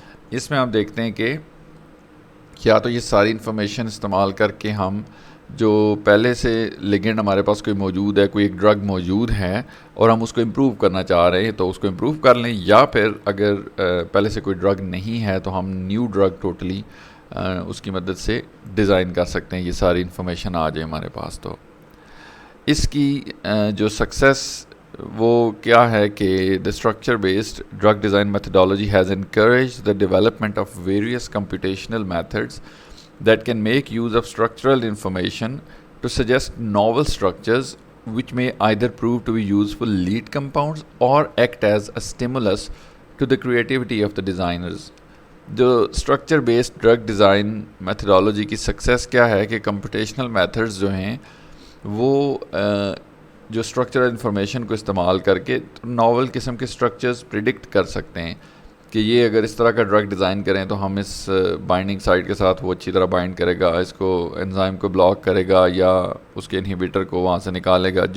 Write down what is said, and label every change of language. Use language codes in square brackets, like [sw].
[ur] اس میں ہم دیکھتے ہیں کہ کیا تو یہ ساری انفارمیشن استعمال کر کے ہم جو پہلے سے لیگنڈ ہمارے پاس کوئی موجود ہے، کوئی ایک ڈرگ موجود ہے اور ہم اس کو امپروو کرنا چاہ رہے ہیں تو اس کو امپروو کر لیں، یا پھر اگر پہلے سے کوئی ڈرگ نہیں ہے تو ہم نیو ڈرگ ٹوٹلی اس کی مدد سے ڈیزائن کر سکتے ہیں. یہ ساری انفارمیشن آ جائے ہمارے پاس. تو اس کی جو سکسیس وہ کیا ہے کہ [en] the structure based drug design methodology has encouraged the development of various computational methods that can make use of structural information to suggest novel structures which may either prove to be useful lead compounds or act as a stimulus to the creativity of the designers. [ur] جو [en] structure based drug design methodology [ur] کی success کیا ہے کہ computational methods جو ہیں وہ جو structural information کو استعمال کر کے ناول قسم کے اسٹرکچرز پریڈکٹ کر سکتے ہیں کہ یہ اگر اس طرح کا ڈرگ ڈیزائن کریں تو ہم اس بائنڈنگ سائٹ کے ساتھ وہ اچھی طرح بائنڈ کرے گا، اس کو انزائم کو بلاک کرے گا یا اس کے انہیبیٹر کو وہاں سے نکالے گا.